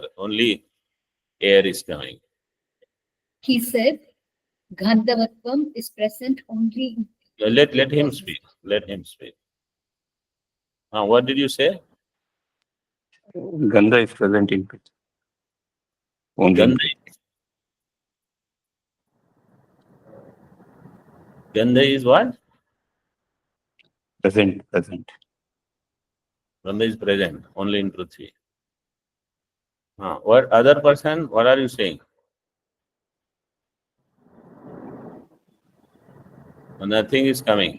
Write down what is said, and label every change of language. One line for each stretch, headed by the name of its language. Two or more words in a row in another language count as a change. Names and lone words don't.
English: Only air is coming. He said, Gandhavatvam is present only in Let him speak. Let him speak. What did you say? Gandha is present in Prithvi. Only in Gandha. Prithvi. Gandha is what? Present. Gandha is present only in Prithvi. What other person? What are you saying? Nothing is coming.